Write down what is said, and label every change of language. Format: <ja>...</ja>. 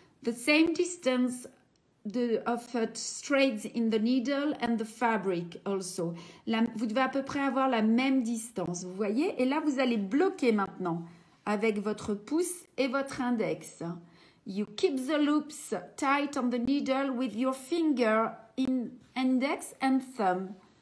<en>The same distance of threads in the needle and the fabric also.</en> <fr>Vous devez à peu près avoir la même distance, vous voyez? Et là, vous allez bloquer maintenant avec votre pouce et votre index.</fr> <en>You keep the loops tight on the needle with your finger in index and thumb.</en>